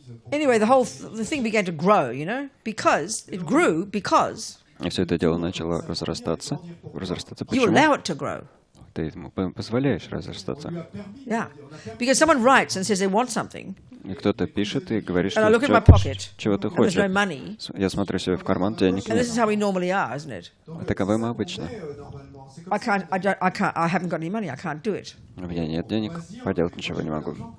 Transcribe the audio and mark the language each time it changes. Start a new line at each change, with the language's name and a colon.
English: Anyway, the thing began to grow, because it grew because
Russian: И все это дело начало разрастаться.
English: You allow it to grow.
Russian: Ты ему позволяешь разрастаться.
English: Yeah, because someone writes and says they want something.
Russian: И кто-то пишет и говорит, что чего ты хочешь. Я смотрю себе в карман, денег нет.
English: And this is how we normally are, isn't it?
Russian: Таковы мы обычно.
English: I haven't got any money, I can't do it.
Russian: У меня нет денег, поделать ничего не могу.